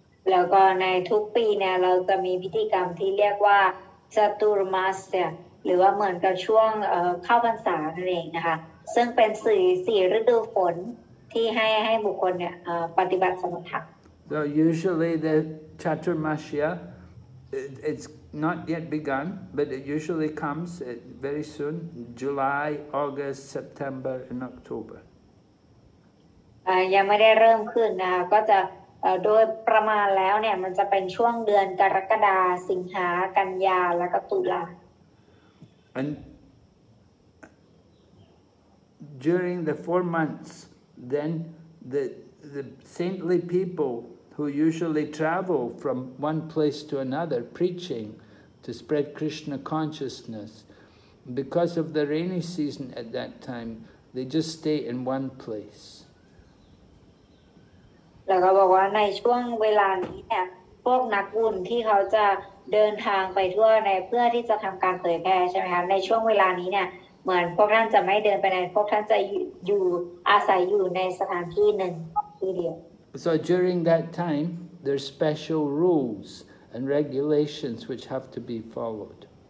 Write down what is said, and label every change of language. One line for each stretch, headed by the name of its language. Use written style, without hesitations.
Thai: แล้วก็ในทุกปีเนี่ยเราจะมีพิธีกรรมที่เรียกว่าจตุรมาสยหรือว่าเหมือนกับช่วงเข้าพรรษานั่นเองนะคะซึ่งเป็นสี่ฤดูฝนที่ให้บุคคลเนี่ยปฏิบัติสมถะ
English: So usually the Chaturmasya, it's not yet begun, but it usually comes very soon, July, August, September, and October.
Thai: ยังไม่ได้เริ่มขึ้นนะคะก็จะโดยประมาณแล้วเนี่ยมันจะเป็นช่วงเดือนกรกฎาคมสิงหากันยาแล้วก็ตุลา
English: And during the 4 months, then the saintly people who usually travel from one place to another preaching to spread Krishna consciousness, because of the rainy season at that time, they just stay in one place.
Thai: แล้วก็บอกว่าในช่วงเวลานี้เนี่ยพวกนักบุญที่เขาจะเดินทางไปทั่วในเพื่อที่จะทำการเผยแพร่ใช่ไหมคะในช่วงเวลานี้เนี่ยเหมือนพวกท่านจะไม่เดินไปไหนพวกท่านจะอยู่อาศัยอยู่ในสถานที่หนึ่งที่เดียว
English: So during that time, there's special rules and regulations which have to be followed.